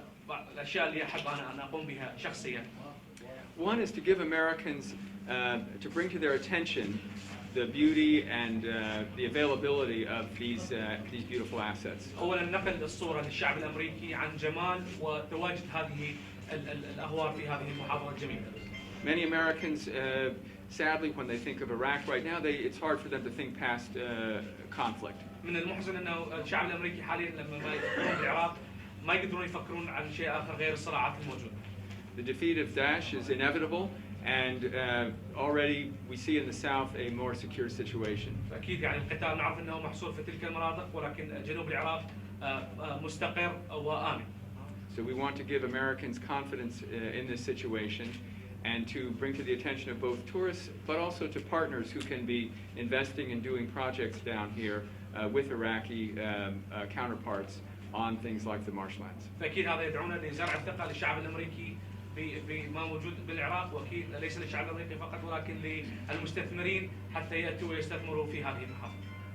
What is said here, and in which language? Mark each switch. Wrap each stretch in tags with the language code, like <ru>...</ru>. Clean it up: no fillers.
<ar>الأشياء اللي أحب أنا أقوم بها شخصيا.</ar> <en>One is to give Americans, to bring to their attention the beauty and the availability of these beautiful assets.</en> <ar>أولا نقل الصورة للشعب الأمريكي عن جمال وتواجد هذه الأهوار في هذه المحافظة الجميلة.</ar> <en>Many Americans, sadly, when they think of Iraq right now, it's hard for them to think past conflict.</en> <ar>من المحزن أنه الشعب الأمريكي حاليا لما ما يفكرون بالعراق ما يقدرون يفكرون عن شيء آخر غير الصراعات الموجودة.</ar> <en>The defeat of Daesh is inevitable, and already we see in the south a more secure situation.</en> <ar>أكيد يعني القتال نعرف أنه محصور في تلك المناطق، ولكن جنوب العراق مستقر وآمن.</ar> <en>So we want to give Americans confidence in this situation, and to bring to the attention of both tourists, but also to partners who can be investing and doing projects down here with Iraqi counterparts on things like the marshlands.</en> <ar>فأكيد هذا يدعونا لزرع الثقة للشعب الأمريكي بما موجود بالعراق، وأكيد ليس للشعب الأمريكي فقط ولكن للمستثمرين حتى يأتوا ويستثمروا في هذه المحافظة.</ar>